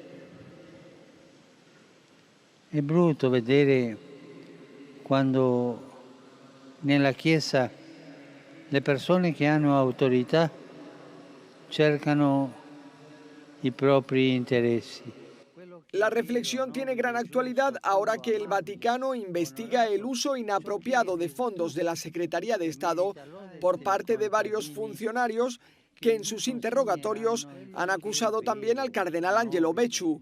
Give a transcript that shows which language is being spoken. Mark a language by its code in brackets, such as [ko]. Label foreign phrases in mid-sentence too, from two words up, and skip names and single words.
[it] È brutto vedere quando nella Chiesa le persone che hanno autorità cercano i propri interessi. [es] La reflexión tiene gran actualidad ahora que el Vaticano investiga el uso inapropiado de fondos de la Secretaría de Estado por parte de varios funcionarios que en sus interrogatorios han acusado también al cardenal Angelo Becciu.